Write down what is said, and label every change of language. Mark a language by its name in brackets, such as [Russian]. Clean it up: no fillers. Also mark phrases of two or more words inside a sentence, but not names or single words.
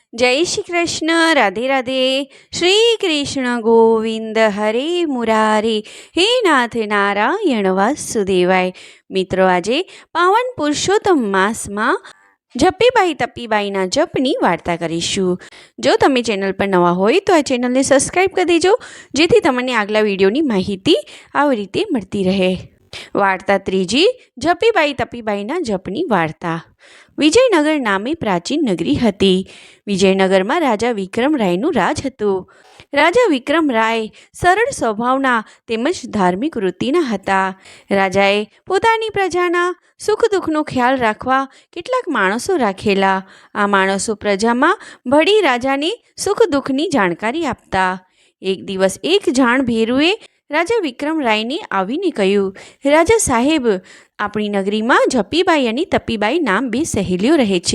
[Hindi] जय श्री कृष्ण। राधे राधे। [Sanskrit] श्री कृष्ण गोविंद हरे मुरारे, हे नाथ नारायण वासुदेवाय। [Gujarati] મિત્રો, આજે પાવન પુરુષોત્તમ માસમાં જપીબાઈ તપીબાઈના જપની વાર્તા કરીશું। જો તમે ચેનલ પર નવા હોય તો આ ચેનલને સબ્સ્ક્રાઇબ કર દેજો, જેથી તમને આગલા વિડિયોની માહિતી આવી રીતે મળતી રહે। વાર્તા ત્રીજી, જપીબાઈ તપીબાઈના જપની વાર્તા। વિજયનગર નામે પ્રાચીન નગરી હતી। વિજયનગરમાં રાજા વિક્રમરાયનું રાજ હતું। રાજા વિક્રમરાય સરળ સ્વભાવના તેમજ ધાર્મિક વૃત્તિના હતા। રાજાએ પોતાની પ્રજાના સુખ દુઃખનો ખ્યાલ રાખવા કેટલાક માણસો રાખેલા। આ માણસો પ્રજામાં ભળી રાજાને સુખ દુઃખની જાણકારી આપતા। એક દિવસ એક જાણ ભેરુએ રાજા વિક્રમરાયને આવીને કહ્યું, રાજા સાહેબ, આપણી નગરીમાં જપીબાઈ અને તપીબાઈ નામ બે સહેલીઓ રહે છે।